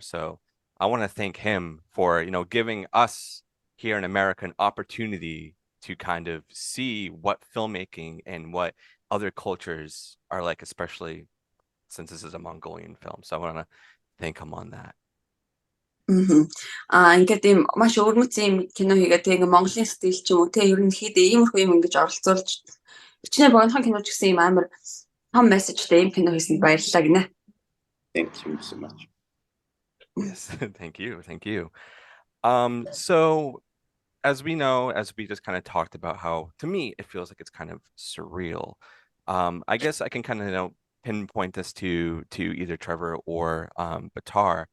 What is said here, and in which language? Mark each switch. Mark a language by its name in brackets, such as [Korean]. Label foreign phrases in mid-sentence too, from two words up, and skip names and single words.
[English] So I want to thank him for giving us here in America an opportunity to kind of see what filmmaking and what other cultures are like, especially since this is a Mongolian film. So I want to thank him on that. [Mongolian] Ингээд ийм маш өвөрмөц ийм кино хийгээд ингээ Монголын стил ч юм уу ерөнхийдөө иймэрхүү юм ингэж оролцуулж хичнээн богинохон кино ч гэсэн ийм амар том мессежтэй ийм кино хийсэнд баярлалаа гинэ. [English] Thank you so much. Yes, thank you. So as we know, as we just kind of talked about how, to me, it feels like it's kind of surreal. I guess I can kind of pinpoint this to either Trevor or Baatar.